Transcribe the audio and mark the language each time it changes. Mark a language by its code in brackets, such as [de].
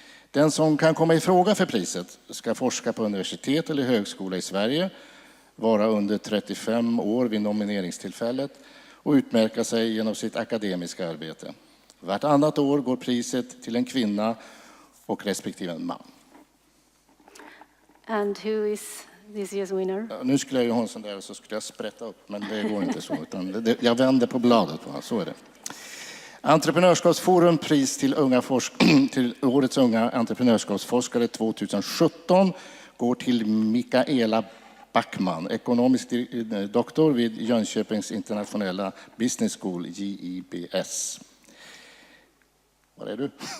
[sv] Den som kan komma i fråga för priset ska forska på universitet eller högskola i Sverige, vara under 35 år vid nomineringstillfället och utmärka sig genom sitt akademiska arbete. Vartannat år går priset till en kvinna och respektive en man. [en] And who is this year's winner? [sv] Nu skulle jag ju ha en sån där och så skulle jag sprätta upp, men det går inte så. Utan jag vänder på bladet, så är det. Entreprenörskapsforum pris till årets unga entreprenörskapsforskare 2017 går till Mikaela Backman, ekonomisk doktor vid Jönköpings internationella business school, JIBS. Var är du?